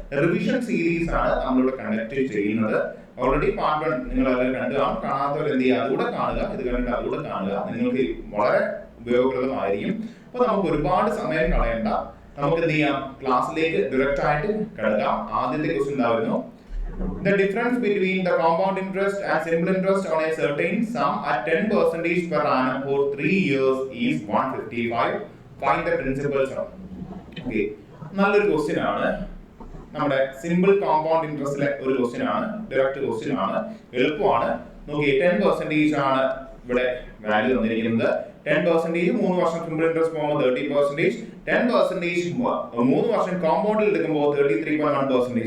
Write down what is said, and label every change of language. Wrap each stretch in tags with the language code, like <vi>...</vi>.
<ml>Revision series ആണ് നമ്മളിവിടെ conduct ചെയ്യുന്നത്. ഓൾറെഡി പാർട്ട് 1 നിങ്ങൾ അതിൽ കാണാത്തവർ എന്ത് ചെയ്യുക, അതുകൂടെ കാണുക. ഇത് കണ്ടിട്ട് അതുകൂടെ കാണുക, നിങ്ങൾക്ക് വളരെ ഉപയോഗപ്രദമായിരിക്കും. അപ്പൊ നമുക്ക് ഒരുപാട് സമയം കളയണ്ട, നമുക്ക് എന്ത് ചെയ്യാം, ക്ലാസ്സിലേക്ക് ഡയറക്റ്റ് ആയിട്ട് കിടക്കാം. ആദ്യത്തെ ക്വസ്റ്റ്യൻ എന്തായിരുന്നു?</ml> <en>The difference between the compound interest and simple interest on a certain sum at 10% per annum for 3 years is 155. Find the principal sum.</en> <ml>Okay, നല്ലൊരു ക്വസ്റ്റ്യൻ ആണ്. നമ്മുടെ സിമ്പിൾ കോമ്പൗണ്ട് ഇൻട്രസ്റ്റിലെ ഒരു ക്വസ്റ്റ്യൻ ആണ്, ഡയറക്റ്റ് ക്വസ്റ്റ്യൻ ആണ്, എളുപ്പമാണ്. നോക്കിയേ, 10% ആണ് ഇവിടെ വാല്യൂ തന്നിരിക്കുന്നത്. 10% 3 വർഷം സിമ്പിൾ ഇൻട്രസ്റ്റ് പോകുമ്പോൾ 30%, 10% 3 വർഷം കോമ്പൗണ്ടിൽ എടുക്കുമ്പോൾ 33.1%.</ml>